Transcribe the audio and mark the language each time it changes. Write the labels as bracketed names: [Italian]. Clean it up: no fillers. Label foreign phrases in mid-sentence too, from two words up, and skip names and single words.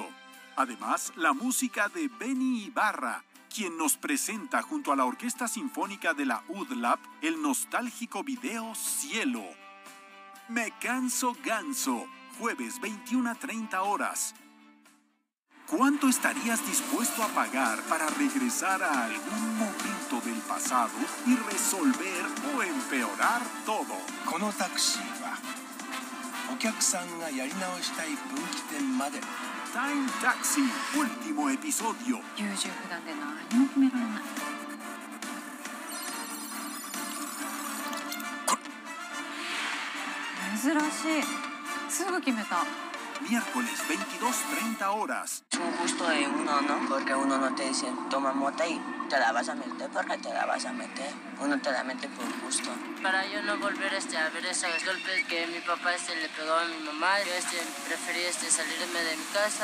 [Spanish] Además, la música de Benny Ibarra, quien nos presenta junto a la Orquesta Sinfónica de la UDLAP el nostálgico video Cielo. Me canso ganso, jueves 21:30 horas. ¿Cuánto estarías dispuesto a pagar para regresar a algún momento del pasado y resolver o empeorar todo? [Japanese] このタクシーはお客さんがやり直したい分岐点まで。 [Spanish] Time Taxi, último episodio. [Japanese] 優柔不断で何も決められない。珍しい。すぐ決めた。 [Spanish] Miércoles 22:30 horas. Es un gusto de uno, ¿no? Porque uno no te dice, toma mota y te la vas a meter porque te la vas a meter. Uno te la mete por gusto. Para yo no volver a ver esos golpes que mi papá le pegó a mi mamá, yo preferí salirme de mi casa.